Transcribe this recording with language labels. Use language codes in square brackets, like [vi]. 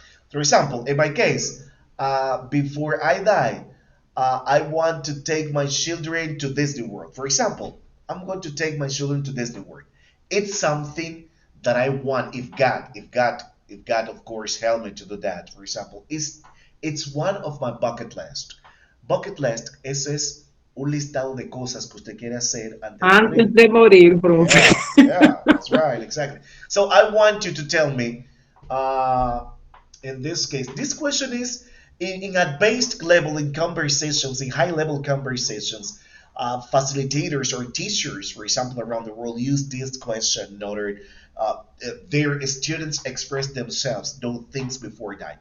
[en] For example, in my case, before I die, I want to take my children to Disney World. For example, I'm going to take my children to Disney World. It's something that I want. If God, of course, help me to do that. For example, it's one of my bucket list. Bucket list, [es] eso es un listado de cosas que usted quiere hacer antes de Antes morir. de morir, profe. [en] Yeah, that's right, exactly. So I want you to tell me, uh, in this case, this question is in advanced level in conversations, in high level conversations. Facilitators or teachers, for example, around the world use this question in order their students express themselves, do things before dying.